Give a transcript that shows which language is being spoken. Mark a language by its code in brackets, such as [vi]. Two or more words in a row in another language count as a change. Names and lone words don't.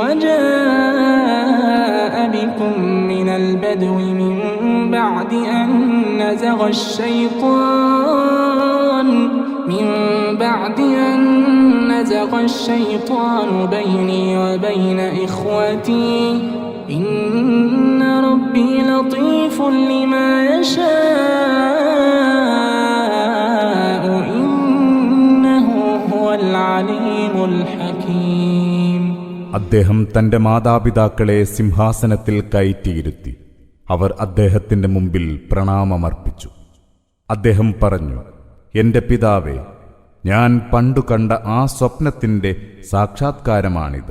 [ar] وجاء بكم من البدو من بعد أن نزغ الشيطان بيني وبين إخوتي إن ربي لطيف لما يشاء إنه هو العليم الحكيم. [ml] അദ്ദേഹം തന്റെ മാതാപിതാക്കളെ സിംഹാസനത്തിൽ കയറ്റിയിരുത്തി. അവർ അദ്ദേഹത്തിന്റെ മുമ്പിൽ പ്രണാമമർപ്പിച്ചു. അദ്ദേഹം പറഞ്ഞു, എന്റെ പിതാവേ, ഞാൻ പണ്ടു കണ്ട ആ സ്വപ്നത്തിന്റെ സാക്ഷാത്കാരമാണിത്.